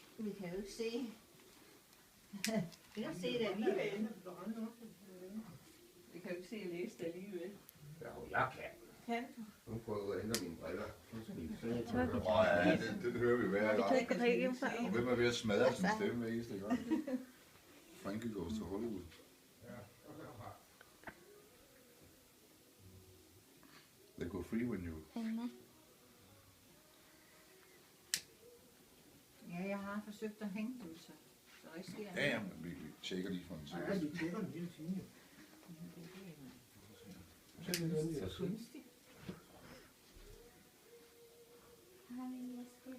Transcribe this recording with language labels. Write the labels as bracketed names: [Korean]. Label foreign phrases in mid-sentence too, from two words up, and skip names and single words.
[Danish] Vi kan jo ikke se. Vi kan se det alligevel. Vi kan jo ikke se og læse det alligevel. Ja, jeg kan. Kan du? Nu prøver jeg at hente mine briller. Så skal vi se. Åh ja, det hører vi hver gang. Jeg kan ikke se. Og hvem er ved at smadre sin stemme hver eneste gang? [English] Frankie goes to Hollywood. They go free when you... [Danish] Ja, jeg har forsøgt at hænge dem, så der ikke sker noget. Ja, men vi tjekker lige for en Ja, tid. vi tjekker den hele tiden. Jo. Så er det den der. Så kunstigt. Har vi en væske?